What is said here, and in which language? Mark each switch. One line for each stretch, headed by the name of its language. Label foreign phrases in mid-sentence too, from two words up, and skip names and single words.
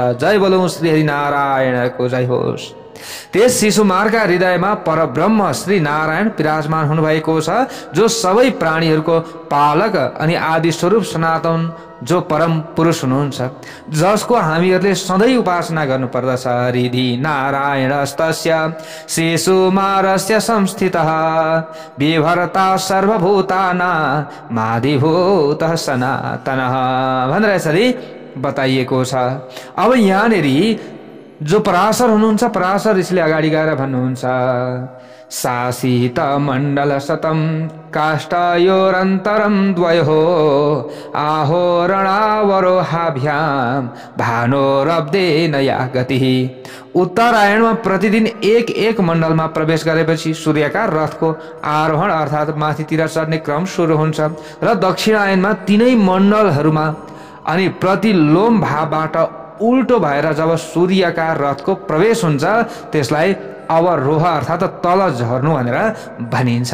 Nepali: जय बोलौं श्रीहरि नारायणको जय होस्। त्यस शिशुमारका हृदयमा परब्रह्म श्री नारायण विराजमान हुनुभएको छ, जो सबै प्राणीहरूको पालक अनि आदि स्वरूप सनातन जो परम पुरुष हुनुहुन्छ, जसको हामीहरूले सधैँ उपासना गर्नुपर्दछ।
Sanskrit: हृदि नारायणस्तस्य शिशुमारस्य संस्थितः विभर्ता सर्वभूतानां मादिभूतः सनातनः
Nepali: भनेर यसरी बताइएको छ। अब यहाँनेरि जो पराशर हुनुहुन्छ, पराशर ऋषिले अगाडि गएर भन्नुहुन्छ,
Sanskrit: शासित मण्डल शतम काष्ठयोरन्तरं द्वयोः आहोरणावरोहाभ्यां भानोरब्देन या गतिः।
Nepali: उत्तरायणमा प्रतिदिन एक मण्डलमा प्रवेश गरेपछि सूर्यका रथको आरोहण अर्थात् माथितिर चढ्ने क्रम सुरु हुन्छ र दक्षिणायनमा तीनै मण्डलहरूमा अनि प्रतिलोम भावबाट उल्टो भएर जब सूर्यका रथको प्रवेश हुन्छ त्यसलाई अवरोह अर्थात् तल झर्नु भनेर भनिन्छ।